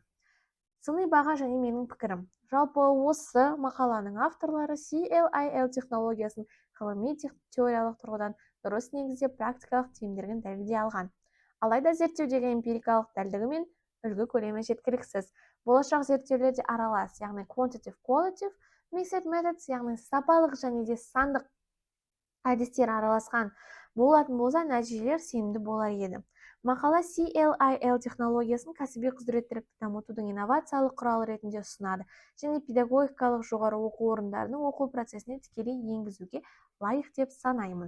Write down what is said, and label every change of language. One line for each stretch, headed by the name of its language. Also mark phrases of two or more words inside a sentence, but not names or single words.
Kazakh: Сыни баға және менің пікірім. Жалпы осы мақаланың авторлары CLIL технологиясын ғылыми теориялық тұрғыдан дұрыс негізде практикалық тиімділігін дәлелдей алған. Алайда зерттеудегі эмпирикалық дәлдігі мен үлгі көлемі жеткіліксіз. Болашақ зерттеулерде аралас, яғни
English: quantitative-qualitative, mixed methods,
Kazakh: яғни сапалық және де сандық әдістер араласқан болатын болса, нәтижелер сенімді болар еді. Мақала CLIL технологиясын кәсіби құзыреттілікті дамытудың инновациялық құралы ретінде ұсынады және педагогикалық жоғары оқу орындарының оқу процесіне тікелей енгізуге лайық деп санаймын.